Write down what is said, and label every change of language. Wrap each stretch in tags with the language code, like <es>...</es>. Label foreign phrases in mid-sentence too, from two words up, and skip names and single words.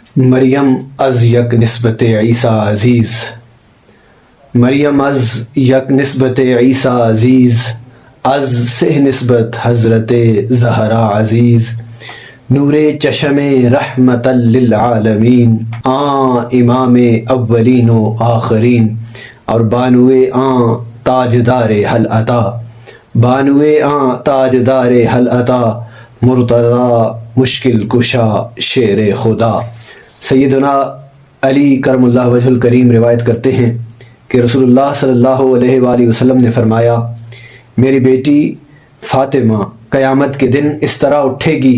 <fa>مریم از یک نسبت عیسیٰ عزیز، مریم از یک نسبت عیسیٰ عزیز، از سہ نسبت حضرت زہرا عزیز، نور چشم رحمت للعالمین، امام اولین و آخرین، اور بانوے تاجدار حل عطا، بانوے تاجدار حل عطا، مرتضی مشکل کشا شیر خدا۔</fa> <ur>سیدنا علی</ur> <ar>کرم اللہ وجہ الکریم</ar> <ur>روایت کرتے ہیں کہ رسول اللہ</ur> <ar>صلی اللہ علیہ وآلہ وسلم</ar> <ur>نے فرمایا، میری بیٹی فاطمہ قیامت کے دن اس طرح اٹھے گی</ur>